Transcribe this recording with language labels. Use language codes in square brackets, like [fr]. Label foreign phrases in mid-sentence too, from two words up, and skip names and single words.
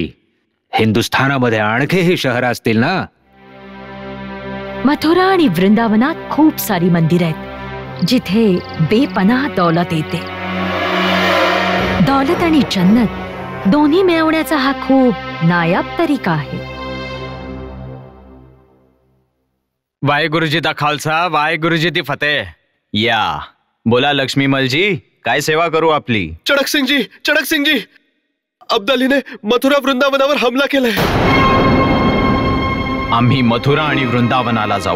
[mr] हिंदुस्थानामध्ये आणखीही शहर असतील ना? मथुरा आणि वृंदावनात खूप सारी मंदिर आहेत जिथे बेपनाह दौलत येते. दौलत आणि जन्नत दोन्ही मिळवण्याचा हा खूप नायाब तरीका आहे. [pa] ਵਾਹਿਗੁਰੂ ਜੀ ਦਾ ਖਾਲਸਾ, ਵਾਹਿਗੁਰੂ ਜੀ ਦੀ ਫਤਿਹ. [mr] या बोला लक्ष्मीमलजी, काय सेवा करू आपली? चडक सिंग जी, अब्दालीने मथुरा वृंदावनावर हमला केलाय. आम्ही मथुरा आणि वृंदावनाला जाऊ.